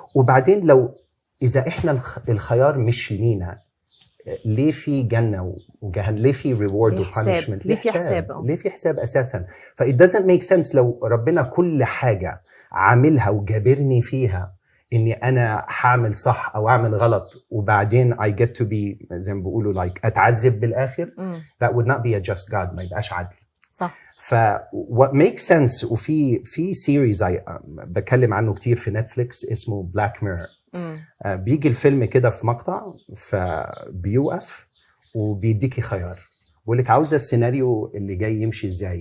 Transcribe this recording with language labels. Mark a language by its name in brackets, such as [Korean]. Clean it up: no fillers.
[Arabic] وبعدين لو اذا احنا الخيار مش لينا، ليه في جنه وجهنم؟ ليه في ريورد وبانشمنت؟ ليه في حساب اساسا؟ ف [English] it doesn't make sense [Arabic] لو ربنا كل حاجه عاملها وجابرني فيها اني انا هعمل صح او اعمل غلط، وبعدين [English] I get to be [Arabic] زي ما بيقولوا like اتعذب بالاخر. [English] that would not be a just God، [Arabic] ما يبقاش عدل. صح. ف [English] what makes sense، [Arabic] وفي سيريز بتكلم عنه كتير في نتفليكس اسمه Black Mirror. بيجي الفيلم كده في مقطع، فبيوقف وبيديكي خيار، بيقول لك عاوزه السيناريو اللي جاي يمشي ازاي.